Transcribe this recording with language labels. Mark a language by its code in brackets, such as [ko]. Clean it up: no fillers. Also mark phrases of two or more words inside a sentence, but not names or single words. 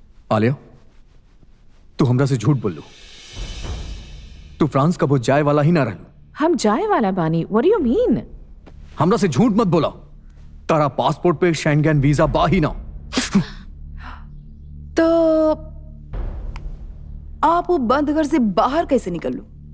[bho] आलिया, तू हमरा से झूठ बोल लू। तू फ्रांस कबो जाए वाला ही ना रहलू। हम जाए वाला बानी। [en] what do you mean? [bho] हमरा से झूठ मत बोला। तारा पासपोर्ट पे शेंगेन वीजा बा ही ना। तो आप वो बंद घर से बाहर कैसे निकल लू?